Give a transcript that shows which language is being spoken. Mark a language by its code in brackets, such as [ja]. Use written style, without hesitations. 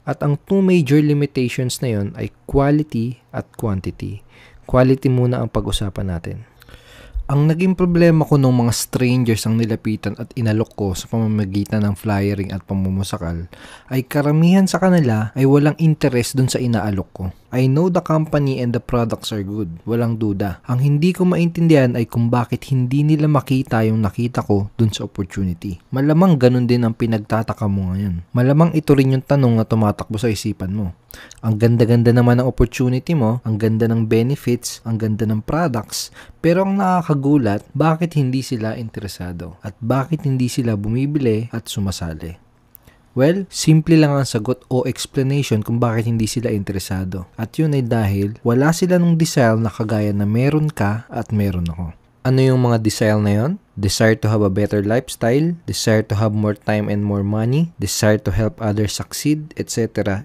[tl] At ang [en] two major limitations [tl] na yon ay quality at quantity. Quality muna ang pag-usapan natin. Ang naging problema ko nung mga strangers ang nilapitan at inalok ko sa pamamagitan ng flyering at pamumusakal ay karamihan sa kanila ay walang interest dun sa inaalok ko. [en] I know the company and the products are good. [tl] Walang duda. Ang hindi ko maintindihan ay kung bakit hindi nila makita yung nakita ko dun sa opportunity. Malamang ganun din ang pinagtataka mo ngayon. Malamang ito rin yung tanong na tumatakbo sa isipan mo. Ang ganda-ganda naman ng opportunity mo, ang ganda ng benefits, ang ganda ng products, pero ang nakakagulat, bakit hindi sila interesado? At bakit hindi sila bumibili at sumasali? Well, simple lang ang sagot o explanation kung bakit hindi sila interesado. At yun ay dahil wala sila nung desire na kagaya na meron ka at meron ako. Ano yung mga desire na yun? [en] Desire to have a better lifestyle, desire to have more time and more money, desire to help others succeed, etc.